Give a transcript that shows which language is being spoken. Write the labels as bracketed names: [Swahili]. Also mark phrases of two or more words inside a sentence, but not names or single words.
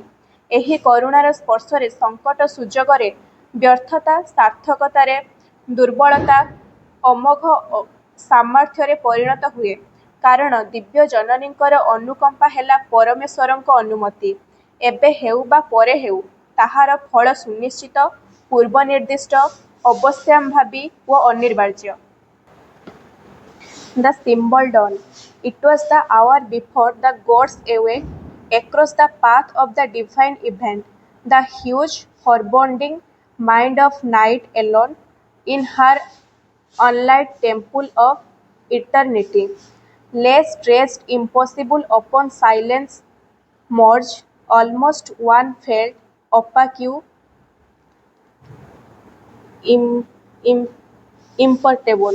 [Odia] ଏହି କରୁଣାର ସ୍ପର୍ଶରେ ସଙ୍କଟ ସୁଯୋଗରେ ବ୍ୟର୍ଥତା, ସାର୍ଥକତାରେ ଦୁର୍ବଳତା ଅମୋଘ ସାମର୍ଥ୍ୟରେ ପରିଣତ ହୁଏ, କାରଣ ଦିବ୍ୟ ଜନନୀଙ୍କର ଅନୁକମ୍ପା ହେଲା ପରମେଶ୍ୱରଙ୍କ ଅନୁମତି। ଏବେ ହେଉ ବା ପରେ ହେଉ, ତାହାର ଫଳ ସୁନିଶ୍ଚିତ, ପୂର୍ବ ନିର୍ଦ୍ଦିଷ୍ଟ, ଅବଶ୍ୟମ୍ଭାବୀ ଓ ଅନିବାର୍ଯ୍ୟ। [English] The symbol dawn. It was the hour before the gods awake across the path of the divine event. The huge, foreboding mind of night alone, in her unlit temple of eternity, lay stretched impossible upon silence merged, almost one felt opaque, imperturbable.